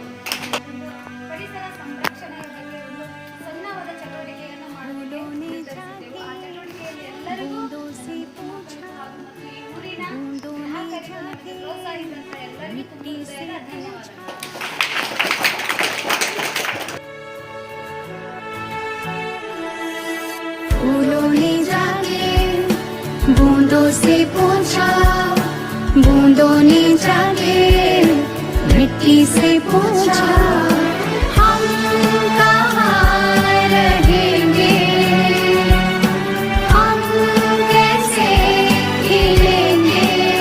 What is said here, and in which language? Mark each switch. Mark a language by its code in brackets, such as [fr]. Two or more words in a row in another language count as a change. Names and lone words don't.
[kn] ಪರಿಸರ ಸಂರಕ್ಷಣೆಯ ಬಗ್ಗೆ ಒಂದು ಸಣ್ಣವಾದ ಚಟುವಟಿಕೆಯನ್ನು ಮಾಡಲು ನಿರ್ಧರಿಸಿದ್ದೆವು. ಆ ಚಟುವಟಿಕೆಯಲ್ಲಿ ಎಲ್ಲರಿಗೂ ಹಾಗೂ ಮತ್ತು ಈ ಊರಿನ ಗ್ರಾಹಕರಿಗೂ ನಮಗೆ ಪ್ರೋತ್ಸಾಹಿಸಿದಂತ ಎಲ್ಲರಿಗೂ ತುಂಬ ಹೃದಯದ ಧನ್ಯವಾದಗಳು. [hi] फूलों ने जाके बूंदों से पूछा बूंदों ने जाके मिट्टी से पूछा हम कहाँ रहेंगे हम कैसे खिलेंगे